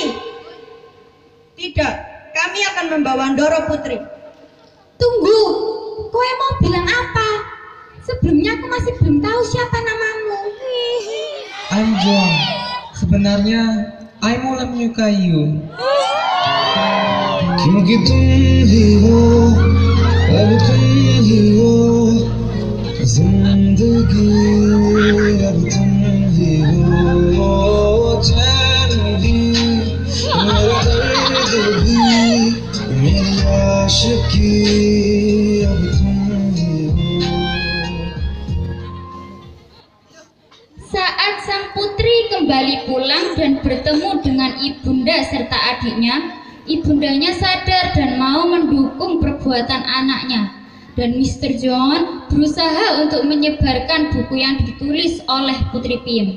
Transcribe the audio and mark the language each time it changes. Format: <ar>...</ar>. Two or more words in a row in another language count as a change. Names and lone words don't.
<id>Tidak, kami akan membawa Doro Putri. Tunggu, kowe mau bilang apa? Sebelumnya aku masih belum tahu siapa namamu.</id> <en>I'm John.</en> <id>Sebenarnya I mulai menyukai you.</id> <hi>क्योंकि तुम ही हो, अब तुम ही हो, जिंदगी अब तुम ही हो, चैन भी, मेरा दर्द भी, मेरी आशिकी अब तुम ही हो.</hi> <id>Saat sang putri kembali pulang dan bertemu dengan ibunda serta adiknya, ibundanya sadar dan mau mendukung perbuatan anaknya. Dan Mr. John berusaha untuk menyebarkan buku yang ditulis oleh Putri Piem.</id>